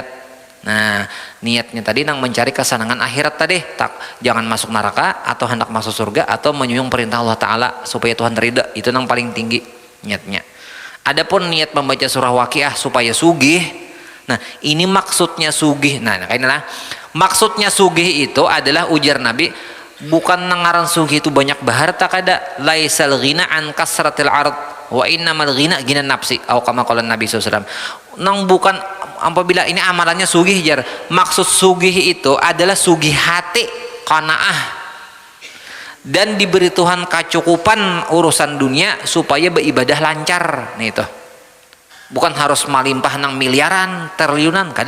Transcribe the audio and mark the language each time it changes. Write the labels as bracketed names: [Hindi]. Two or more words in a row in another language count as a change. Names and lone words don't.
[Banjar] Nah niatnya tadi nang mencari kesenangan akhirat tadi, tak jangan masuk neraka atau hendak masuk surga atau menyuyung perintah Allah Ta'ala supaya Tuhan ridha, itu nang paling tinggi niatnya. Adapun niat membaca surah Waqiah supaya sugih, nah ini maksudnya sugih. Nah inilah maksudnya sugih itu adalah ujar Nabi, bukan nangaran sugih itu banyak baharta kada, [Arabic] ليس الغنى عن كثرة العرض وإنما الغنى غنى النفس [Banjar] atau [Arabic] كما قال [Banjar] Nabi SAW. Nang bukan apabila ini amalannya sugih jar, maksud sugih itu adalah sugih hati, qanaah, dan diberi Tuhan kecukupan urusan dunia supaya beribadah lancar. Nih itu bukan harus melimpah nang miliaran triliunan, kada.